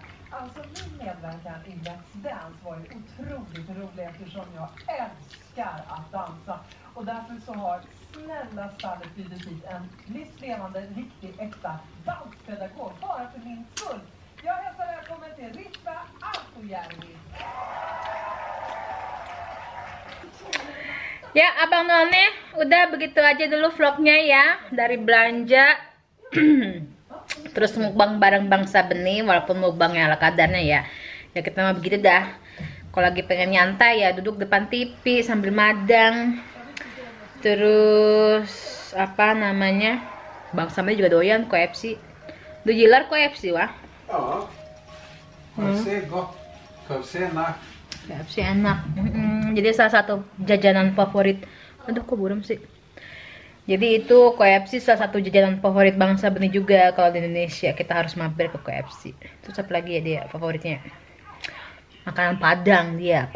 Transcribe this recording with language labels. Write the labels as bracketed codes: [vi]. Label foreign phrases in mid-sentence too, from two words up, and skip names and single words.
[sv] Alltså min medverkan i Let's Dance var ju otroligt rolig eftersom jag älskar att dansa. Och därför så har snälla stallet bjudit hit en livslevande, riktig, äkta danspedagog bara för min skull. Jag hälsar välkommen till Ritva Altojärvi. [id] Ya Abang None, udah begitu aja dulu vlognya ya. Dari belanja terus mukbang bareng Bangsa Benih, walaupun mukbangnya ala kadarnya ya. Ya kita mah begitu dah. Kalau lagi pengen nyantai ya duduk depan TV sambil madang. Terus apa namanya? Bangsa Benih juga doyan KFC. [sv] Du gillar KFC va? Ja. KFC gott. [id] KFC enak. KFC enak. Jadi salah satu jajanan favorit. Aduh kok buram sih. Jadi itu KFC salah satu jajanan favorit Bangsa Benih juga. Kalau di Indonesia kita harus mampir ke KFC. Terus apa lagi ya dia favoritnya? Makanan Padang dia.